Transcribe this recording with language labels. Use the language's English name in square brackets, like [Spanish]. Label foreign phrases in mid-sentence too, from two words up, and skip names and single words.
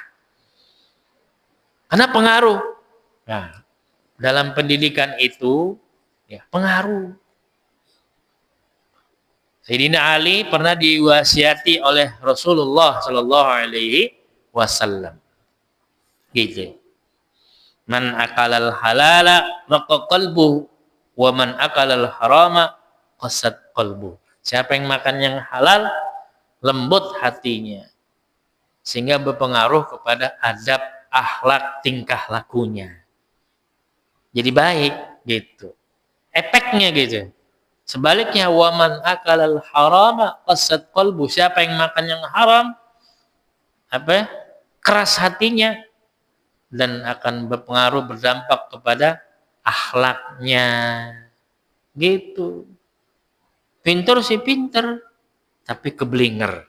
[Indonesian] Karena pengaruh. Nah, dalam pendidikan itu ya pengaruh. Sayyidina Ali pernah diwasiati oleh Rasulullah [Arabic] صلى الله عليه وسلم. [Indonesian] Gitu. [Arabic] من أكل الحلال رق قلبه ومن أكل الحرام قست قلبه. [Indonesian] Siapa yang makan yang halal, lembut hatinya. Sehingga berpengaruh kepada adab, akhlak, tingkah lakunya. Jadi baik gitu. Efeknya gitu. Sebaliknya [Arabic] ومن أكل الحرام قست قلبه. [Indonesian] Siapa yang makan yang haram, apa? Keras hatinya dan akan berpengaruh berdampak kepada akhlaknya gitu. Pinter sih pinter tapi keblinger.